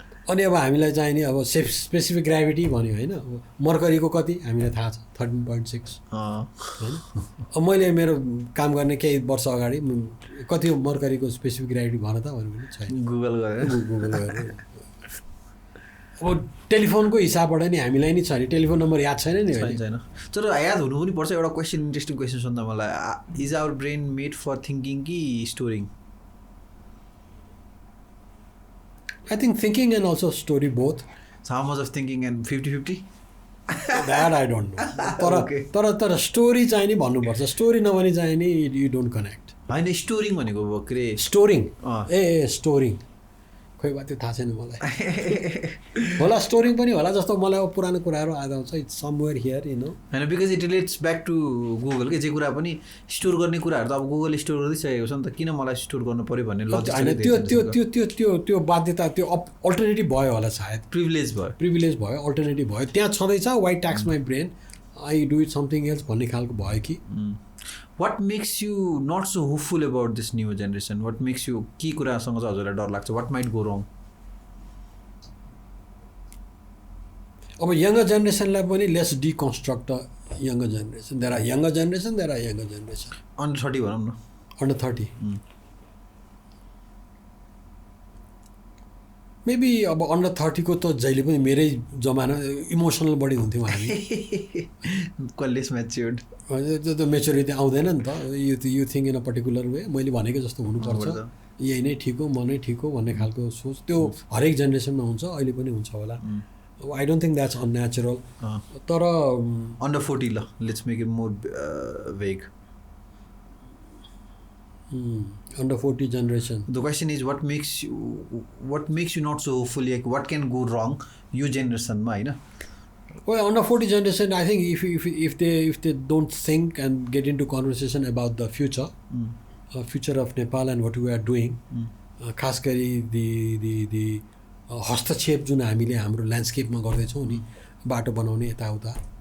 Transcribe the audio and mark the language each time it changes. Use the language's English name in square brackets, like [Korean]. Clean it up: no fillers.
[Nepali] अनि अब हामीलाई चाहिँ नि अब स्पेसिफिक ग्राभिटी भन्यो होइन मर्करीको कति हामीलाई थाहा छ 13.6 होइन अब मैले मेरो काम गर्ने केही वर्ष अगाडि कति हो मर्करीको स्पेसिफिक ग्राभिटी भन त भने छैन गुगल गरेर अब टेलिफोनको हिसाबबाट नि हामीलाई नि छ नि टेलिफोन नम्बर याद छैन नि छैन तर याद हुनु पनि पर्छ एउटा क्वेसन इन्ट्रेस्टिङ क्वेसन सुन्दा मलाई [English] Is our brain made for thinking कि storing I think thinking and also story both. So how much of thinking and 50-50? That I don't know. [Nepali] तर स्टोरी चाहिँ नि भन्नुपर्छ स्टोरी नभने चाहिँ नि [English] you don't connect [Nepali] होइन स्टोरिङ भनेको भर्खरै स्टोरिङ ए स्टोरिङ खोइ बा त्यो थाहा छैन मलाई होला स्टोरिङ पनि होला जस्तो मलाई अब पुरानो कुराहरू आउँदा आउँछ [English] it's somewhere here [Nepali] होइन [English] because it relates back to Google [Nepali] के जे कुरा पनि स्टोर गर्ने कुराहरू त अब गुगलले स्टोर गरिसकेको छ नि त किन मलाई स्टोर गर्नु पऱ्यो भन्ने लजिक त्यो बाध्यता त्यो अल्टरनेटिभ भयो होला सायद प्रिभिलेज भयो अल्टरनेटिभ भयो त्यहाँ छँदैछ [English] why tax my brain I do it something else [Nepali] भन्ने खालको भयो कि [English] what makes you not so hopeful about this new generation what makes you [Nepali] के कुरासँग चाहिँ हजुरलाई डर लाग्छ [English] what might go wrong अब younger जेनेरेसनलाई पनि let's deconstruct younger generation there are younger generation [Nepali] under 30 भनौँ न अन्डर 30 मेबी अब अन्डर 30 को त जहिले पनि मेरै जमाना इमोसनल बढी हुन्थ्यौँ हामी [English] less matured [Nepali] त्यो त मेच्योरिटी आउँदैन नि त [English] you think in a particular way [Nepali] मैले भनेको जस्तो हुनुपर्छ यही नै ठिक हो म नै ठिक हो भन्ने खालको सोच त्यो हरेक जेनेरेसनमा हुन्छ अहिले पनि हुन्छ होला [English] I don't think that's unnatural [Nepali] तर [English] under 40 ल let's make it more vague under 40 generation the question is what makes you not so hopeful like what can go wrong your generation [Nepali] ma haina [English] well under 40 generation I think if they don't think and get into conversation about the future of Nepal and what we are doing [Nepali] खास गरी [English] the [Nepali] हस्तक्षेप जुन हामीले हाम्रो ल्यान्डस्केपमा गर्दैछौँ नि बाटो बनाउने यताउता